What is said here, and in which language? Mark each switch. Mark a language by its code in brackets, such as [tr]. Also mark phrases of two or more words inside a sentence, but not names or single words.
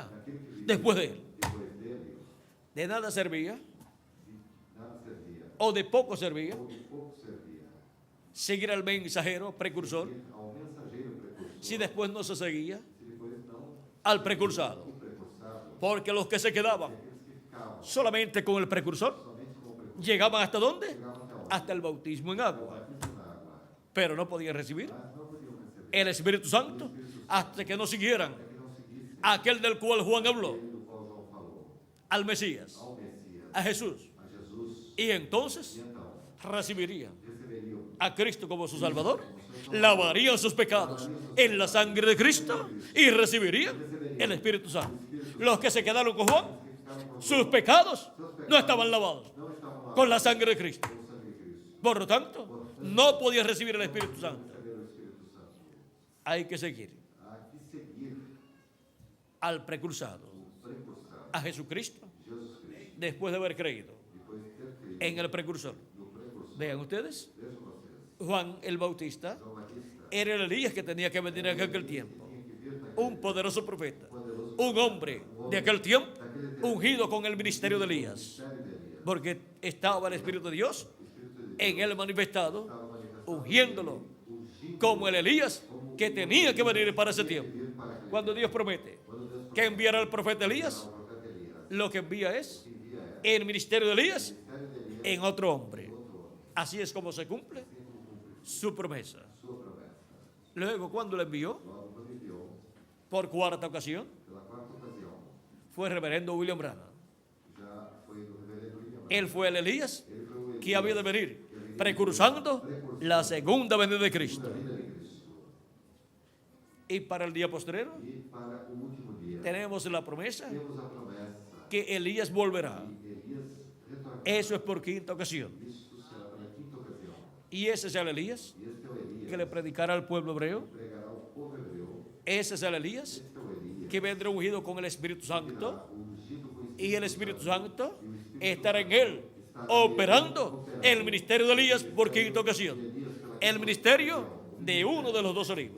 [pt] naquele que vive [es] después de él. [pt] depois dele, [es] De nada servía [pt] de nada servia, [es] o de poco servía [pt] ou de pouco servia, [es] seguir al mensajero precursor [pt] ir ao mensageiro precursor, [es] si después no se seguía [pt] se depois não [es] al precursado. [pt] o precursado, [es] Porque los que se quedaban [pt] aqueles que ficavam [es] solamente con el precursor [pt] somente com o precursor, [es] llegaban hasta dónde? [pt] chegavam até onde? [es] Hasta el bautismo en [pt] O [es] agua. [pt] batismo na água, [es] Pero no podían recibir [pt] mas não podiam receber, [es] el Espíritu Santo hasta que no siguieran [pt] que não seguisse [es] aquel del cual Juan habló, [pt] aquele do qual João falou, [es] al Mesías, [pt] ao Messias, [es] a Jesús. [pt] a Jesus, [es] Y entonces [pt] e então [es] recibirían [pt] receberiam [es] a Cristo como su Salvador, lavarían sus pecados en la sangre de Cristo y recibirían el Espíritu Santo. Los que se quedaron con Juan, sus pecados no estaban lavados [pt] não estavam lá [es] con la sangre de Cristo. [pt] com o sangue de Cristo, [es] Por lo tanto, no podían recibir el Espíritu Santo. [pt] receberam o Espírito Santo. [es] Hay que seguir [pt] Há que seguir [es] al precursado, [pt] o precursado, [es] a Jesucristo, [pt] Jesus Cristo, [es] después de haber creído [pt] depois de ter crido [es] en el precursor. [pt] no precursor. [es] Vean ustedes, [pt] Vejam vocês, [es] Juan el Bautista [pt] João Batista [es] era el Elías que tenía que venir en aquel tiempo. [pt] tinha que vir naquele [es] Un poderoso profeta, [pt] poderoso [es] un hombre de aquel tiempo [pt] daquele tempo, [es] ungido con el ministerio de Elías, [pt] sério de Elias, [es] porque estaba el Espíritu de Dios [pt] o Espírito de Deus [es] en él manifestado, [pt] estava manifestado, [es] ungiéndolo [pt] ungindo [es] como el Elías que tenía que venir para ese tiempo. [pt] vir para aquele [es] Cuando Dios promete [pt] quando Deus [es] que enviará al profeta Elías, [pt] ao profeta Elias, [es] lo que envía es [pt] que envia é [es] el ministerio de Elías [pt] o ministério de Elias [es] en otro hombre. [pt] outro homem, [es] Así es como se cumple [pt] assim como cumpre [es] su promesa. [pt] sua promessa. [es] Luego, cuando lo envió [pt] Logo, quando enviou, [es] por cuarta ocasión, [pt] pela quarta ocasião, [es] fue el reverendo William Branham. [pt] já foi do reverendo William Branham. [es] Él fue el Elías [pt] Ele foi o [es] que había de [pt] Elias, [es] venir, precursando la segunda venida de Cristo. [pt] da vida de Cristo. [es] Y para el día postrero [pt] E para o último dia, [es] tenemos la promesa [pt] temos a promessa [es] que Elías volverá. [pt] que Elias retornará. [es] Eso es por quinta ocasión. [pt] Isso será pela quinta [es] Y ese es el Elías [pt] E este é o Elias [es] que le predicará al pueblo hebreo. [pt] que pregará ao povo hebreu. [es] Ese es el Elías [pt] Este é o Elias [es] que vendrá ungido con el Espíritu [pt] que virá [es] Santo. [pt] ungido com o [es] Y el [pt] Espírito [es] Espíritu [pt] Santo. [es] Santo estará en él, operando el ministerio de Elías por quinta ocasión. El ministerio de uno de los dos olivos.